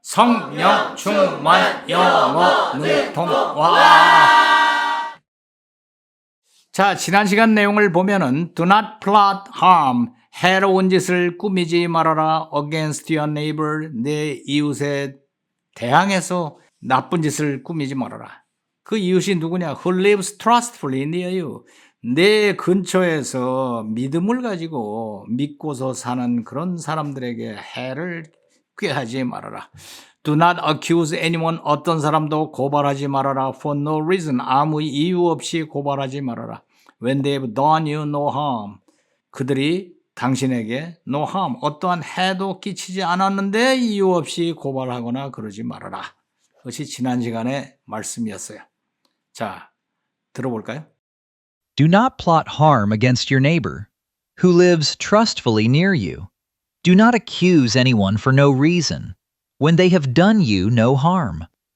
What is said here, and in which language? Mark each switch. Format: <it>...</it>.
<ko>성령 충만 영어 능통화. 자, 지난 시간 내용을 보면은</ko> <en>Do not plot harm,</en> <ko>해로운 짓을 꾸미지 말아라</ko> <en>against your neighbor,</en> <ko>내 이웃에 대항해서 나쁜 짓을 꾸미지 말아라. 그 이웃이 누구냐?</ko> <en>Who lives trustfully near you.</en> <ko>내 근처에서 믿음을 가지고 믿고서 사는 그런 사람들에게 해를 꾀하지 말아라.</ko> <en>Do not accuse anyone.</en> <ko>어떤 사람도 고발하지 말아라.</ko> <en>For no reason.</en> <ko>아무 이유 없이 고발하지 말아라.</ko> <en>When they have done you no harm.</en> <ko>그들이 당신에게</ko> <en>no harm.</en> <ko>어떠한 해도 끼치지 않았는데 이유 없이 고발하거나 그러지 말아라. 그것이 지난 시간의 말씀이었어요. 자, 들어볼까요?</ko> <en>Do not plot harm against your neighbor, who lives trustfully near you. Do not accuse anyone for no reason, when they have done you no harm.</en>